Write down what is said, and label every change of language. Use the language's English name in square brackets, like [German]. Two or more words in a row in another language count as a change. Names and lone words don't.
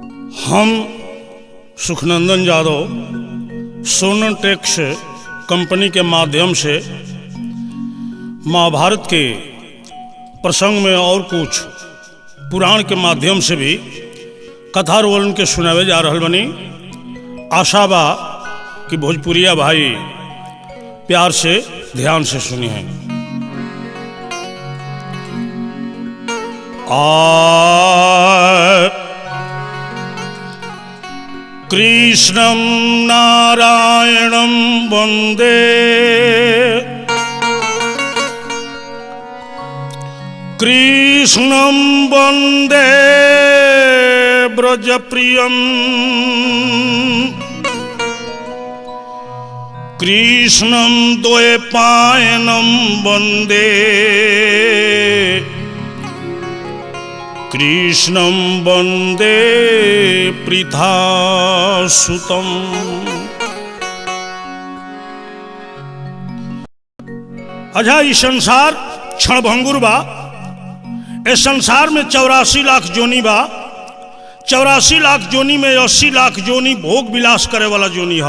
[Bhojpuri] हम सुखनंदन यादव सोनटेक्स कंपनी के माध्यम से महाभारत के प्रसंग में और कुछ पुराण के माध्यम से भी कथा रोलन के सुनावे जा रहल बनी। आशा बा कि भोजपुरिया भाई प्यार से ध्यान से सुनी है। [Sanskrit] कृष्णं नारायणं वंदे कृष्णं वंदे ब्रजप्रियं कृष्णं द्वैपायनं वंदे कृष्णं वंदे पृथासुतम्। [Bhojpuri] अच्छा, ये संसार क्षणभंगुर बा। इस संसार में 84 लाख जोनी बा। 84 लाख जोनी में 80 लाख जोनी भोग विलास करे वाला जोनी है।